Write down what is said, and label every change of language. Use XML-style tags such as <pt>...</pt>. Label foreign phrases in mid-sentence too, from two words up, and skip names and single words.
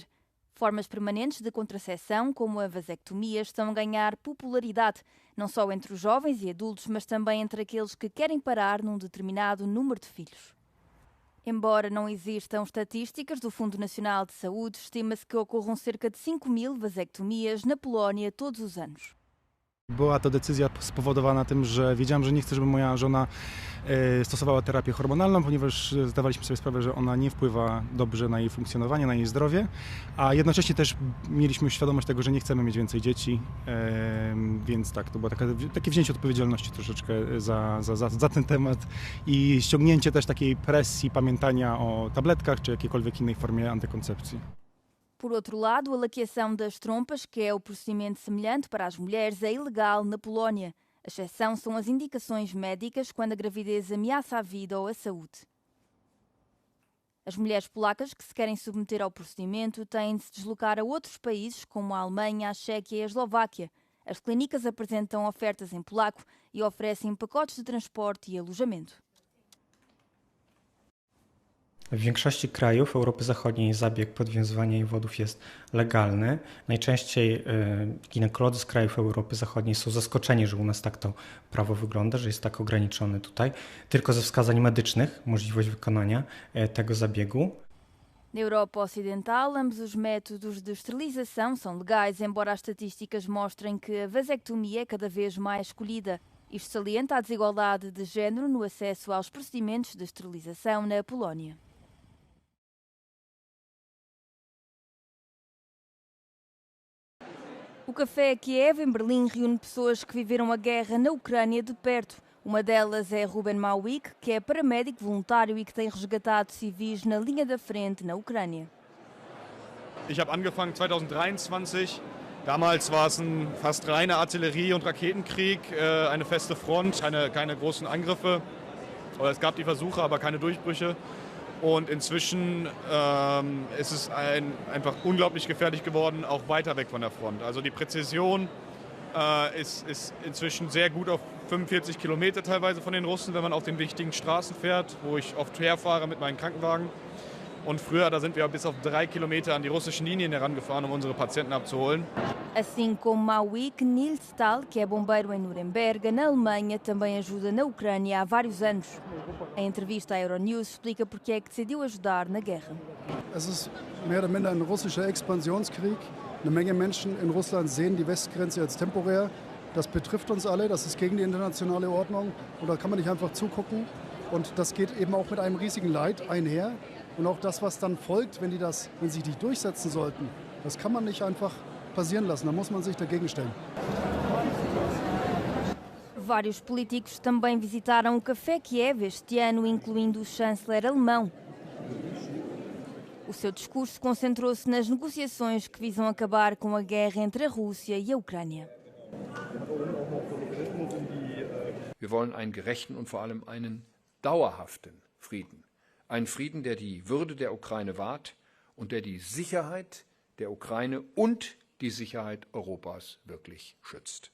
<pt>Formas permanentes de contracepção, como a vasectomia, estão a ganhar popularidade, não só entre os jovens e adultos, mas também entre aqueles que querem parar num determinado número de filhos. Embora não existam estatísticas do Fundo Nacional de Saúde, estima-se que ocorram cerca de 5 mil vasectomias na Polónia todos os anos.</pt> <pl>Była to decyzja spowodowana tym, że wiedziałem, że nie chcę, żeby moja żona stosowała terapię hormonalną, ponieważ zdawaliśmy sobie sprawę, że ona nie wpływa dobrze na jej funkcjonowanie, na jej zdrowie, a jednocześnie też mieliśmy świadomość tego, że nie chcemy mieć więcej dzieci, więc tak, to było takie wzięcie odpowiedzialności troszeczkę za ten temat i ściągnięcie też takiej presji pamiętania o tabletkach czy jakiejkolwiek innej formie antykoncepcji.</pl> <pt>Por outro lado, a laqueação das trompas, que é o procedimento semelhante para as mulheres, é ilegal na Polónia. A exceção são as indicações médicas quando a gravidez ameaça a vida ou a saúde. As mulheres polacas que se querem submeter ao procedimento têm de se deslocar a outros países, como a Alemanha, a Chequia e a Eslováquia. As clínicas apresentam ofertas em polaco e oferecem pacotes de transporte e alojamento.</pt> <pl>W większości krajów Europy Zachodniej zabieg podwiązywania wodów jest legalny. Najczęściej ginekolodzy z krajów Europy Zachodniej są zaskoczeni, że u nas tak to prawo wygląda, że jest tak ograniczone tutaj. Tylko ze wskazań medycznych możliwość wykonania tego zabiegu.</pl> <pt>Na Europa Ocidental, ambos os métodos de esterilização são legais, embora as estatísticas mostrem que a vasectomia é cada vez mais escolhida. Isto salienta a desigualdade de género no acesso aos procedimentos de esterilização na Polónia. O Café Kiev, em Berlim, reúne pessoas que viveram a guerra na Ucrânia de perto. Uma delas é Ruben Mauik, que é paramédico voluntário e que tem resgatado civis na linha da frente na Ucrânia.</pt> <de>Ich habe angefangen 2023. Damals war es ein fast reiner Artillerie- und Raketenkrieg, eine feste Front, keine großen Angriffe. Es gab die Versuche, aber keine Durchbrüche. Und inzwischen ist es einfach unglaublich gefährlich geworden, auch weiter weg von der Front. Also die Präzision ist inzwischen sehr gut auf 45 Kilometer teilweise von den Russen, wenn man auf den wichtigen Straßen fährt, wo ich oft herfahre mit meinen Krankenwagen. Und früher, da sind wir bis auf 3 Kilometer an die russischen Linien herangefahren, um unsere Patienten abzuholen.</de> <pt>Assim como Mauik, Nils Stahl, que é bombeiro em Nuremberg, na Alemanha, também ajuda na Ucrânia há vários anos. Em entrevista à Euronews, explica porque é que decidiu ajudar na guerra.</pt> <de>Es ist mehr oder minder ein russischer Expansionskrieg. Eine Menge Menschen in Russland sehen die Westgrenze als temporär. Das betrifft uns alle, das ist gegen die internationale Ordnung. Und da kann man nicht einfach zugucken. Und das geht eben auch mit einem riesigen Leid einher. Und auch das, was dann folgt, wenn sich die durchsetzen sollten, das kann man nicht einfach passieren lassen. Da muss man sich dagegen stellen.</de> <pt>Vários políticos também visitaram o Café Kiev este ano, incluindo o chanceler alemão. O seu discurso concentrou-se nas negociações que visam acabar com a guerra entre a Rússia e a Ucrânia.</pt> <de>Wir wollen einen gerechten und vor allem einen dauerhaften Frieden. Ein Frieden, der die Würde der Ukraine wahrt und der die Sicherheit der Ukraine und die Sicherheit Europas wirklich schützt.</de>